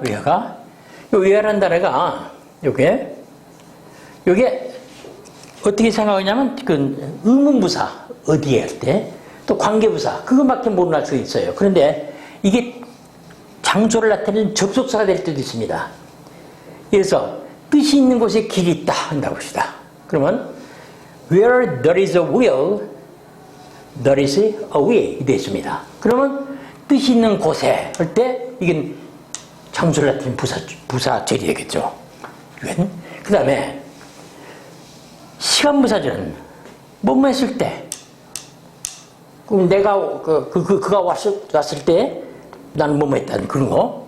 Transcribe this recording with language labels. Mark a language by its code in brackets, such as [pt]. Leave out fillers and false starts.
[ko] where가 요 where란 단어가 요게 어떻게 생각하냐면 그 의문부사 어디에 할 때 또 관계부사 그것밖에 모르는 수 있어요. 그런데 이게 장소를 나타내는 접속사가 될 때도 있습니다. 그래서 뜻이 있는 곳에 길이 있다 한다고 합시다. 그러면 [en] where there is a will, there is a way [ko] 되어 있습니다. 그러면 뜻이 있는 곳에 할 때 이건 장소를 나타내는 부사절이 되겠죠. 그 다음에 시간부사절은 뭐뭐 했을 때 그럼 내가 그가 왔을 때 나는 뭐뭐 했다는 그런 거.